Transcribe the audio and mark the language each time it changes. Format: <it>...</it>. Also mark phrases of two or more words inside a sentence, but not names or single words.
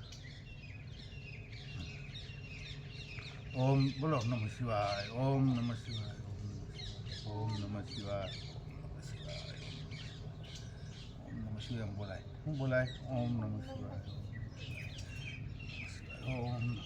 <sa>ओम बोलो नमः शिवाय ओम नमः शिवाय ओम नमः शिवाय ओम नमः शिवाय</sa> <gu>એમ બોલાય હું બોલાય</gu> <sa>ओम नमः शिवाय ओम</sa>